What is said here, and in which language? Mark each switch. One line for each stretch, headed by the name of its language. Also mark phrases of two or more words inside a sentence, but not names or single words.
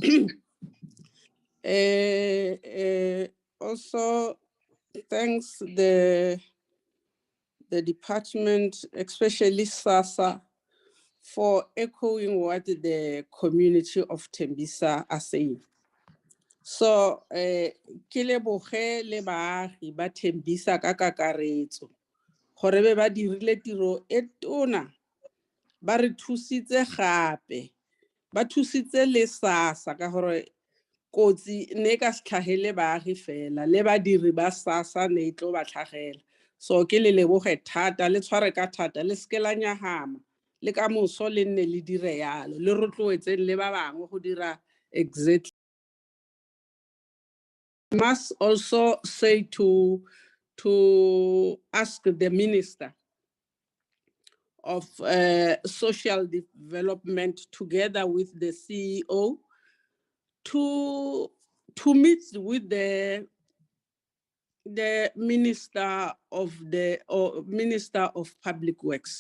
English: Also, thanks the department, especially SASA, for echoing what the community of Tembisa are saying. So,
Tswana: ke leboge le baagi ba Tembisa ka kakaretso, gore be ba dirile tiro e tona, ba re thusitse gape, ba thusitse le SASA ka gore kotsi ne ka se tlhagele baagi fela, le badiri ba SASA ne e tlo ba tlhagela. So ke le leboge thata, le tshware ka thata, le seke la nyahama, le ka moso le nne le dire yalo, le rotloetseng le ba bangwe go dira exactly.
English: I must also say to ask the Minister of Social Development together with the CEO to meet with the Minister of Public Works.